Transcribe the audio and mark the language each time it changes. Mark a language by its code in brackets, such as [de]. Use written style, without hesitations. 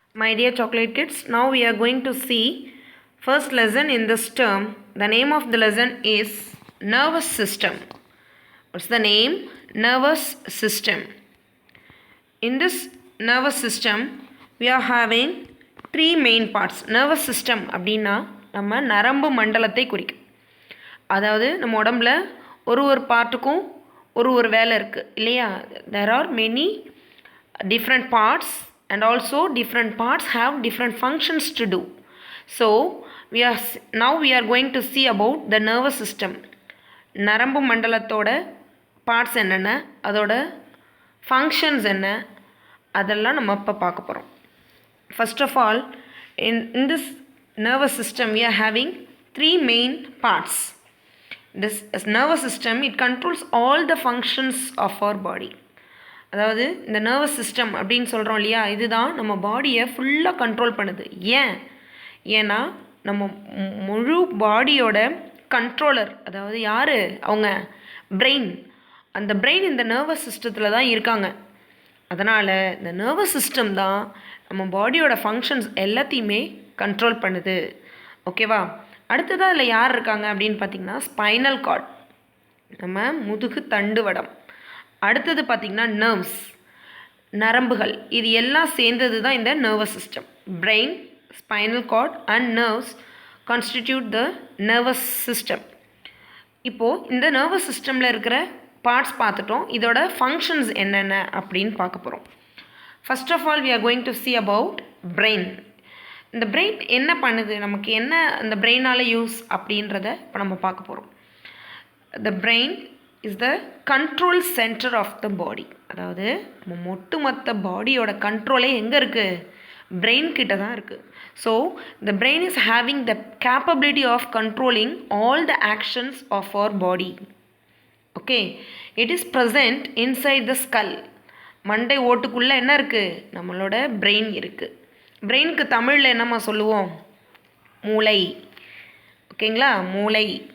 [en] My dear chocolate kids, now we are going to see first lesson in this term. The name of the lesson is nervous system. What's the name? Nervous system. In this nervous system, we are having three main parts. [ta] Nervous system அப்படின்னா நம்ம நரம்பு மண்டலத்தை குறிக்கும். அதாவது நம்ம உடம்புல ஒரு பார்ட்டுக்கும் ஒரு வேலை இருக்குது இல்லையா? [en] There are many different parts and also different parts have different functions to do. So now we are going to see about the nervous system. [ta] நரம்பு மண்டலத்தோட பார்ட்ஸ் என்னென்ன, அதோட ஃபங்க்ஷன்ஸ் என்ன, அதெல்லாம் நம்ம இப்போ பார்க்க போகிறோம். [en] First of all, in this nervous system we are having three main parts. This nervous system, it controls all the functions of our body. [ta] அதாவது இந்த நர்வஸ் சிஸ்டம் அப்படின்னு சொல்கிறோம் இல்லையா, இதுதான் நம்ம பாடியை ஃபுல்லாக கண்ட்ரோல் பண்ணுது. ஏன்னா நம்ம முழு பாடியோட கண்ட்ரோலர், அதாவது யார், அவங்க பிரெயின். அந்த பிரெயின் இந்த நர்வஸ் சிஸ்டத்தில் தான் இருக்காங்க. அதனால் இந்த நர்வஸ் சிஸ்டம் தான் நம்ம பாடியோட ஃபங்க்ஷன்ஸ் எல்லாத்தையுமே கண்ட்ரோல் பண்ணுது. ஓகேவா? அடுத்ததாக அதில் யார் இருக்காங்க அப்படின்னு பார்த்திங்கன்னா ஸ்பைனல் கார்ட், நம்ம முதுகு தண்டுவடம். அடுத்தது பார்த்திங்கன்னா நர்வ்ஸ், நரம்புகள். இது எல்லாம் சேர்ந்தது தான் இந்த nervous system. [en] Brain, spinal cord and nerves constitute the nervous system. [ta] இப்போது இந்த நர்வஸ் சிஸ்டமில் இருக்கிற பார்ட்ஸ் பார்த்துட்டோம். இதோட ஃபங்க்ஷன்ஸ் என்னென்ன அப்படின்னு பார்க்க போகிறோம். [en] First of all we are going to see about brain. [ta] இந்த பிரெயின் என்ன பண்ணுது, நமக்கு என்ன அந்த பிரெயினால் யூஸ் அப்படின்றத இப்போ நம்ம பார்க்க போகிறோம். [en] The brain is the control center of the body. [ta] அதாவது நம்ம ஒட்டுமொத்த பாடியோட கண்ட்ரோலே எங்கே இருக்குது, பிரெயின் கிட்ட தான் இருக்குது. [en] So the brain is having the capability of controlling all the actions of our body. Okay, it is present inside the skull. [ta] மண்டை ஓட்டுக்குள்ளே என்ன இருக்குது, நம்மளோட பிரெயின் இருக்குது. பிரெயினுக்கு தமிழில் என்னம்மா சொல்லுவோம், மூளை. ஓகேங்களா, மூளை.